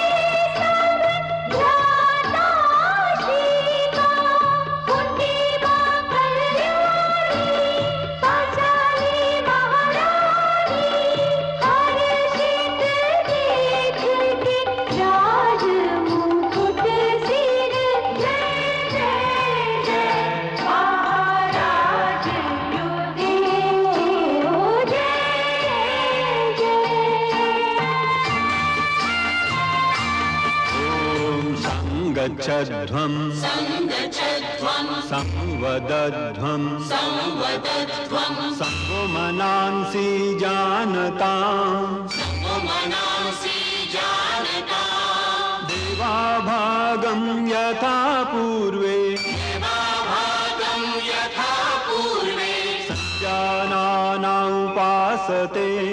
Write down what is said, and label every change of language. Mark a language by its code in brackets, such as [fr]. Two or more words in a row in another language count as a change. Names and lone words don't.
[hi] सब भ्राता सीता कुंतीबा कल्याणी पांचाली महारानी हर्षित देख के राज मुकुट सिर जय जय जय महाराज युधिष्ठिर जय जय [sa] ॐ संवदध्वं संगो मनांसि जानताम् देवाभागं यथा पूर्वे संजानाना उपासते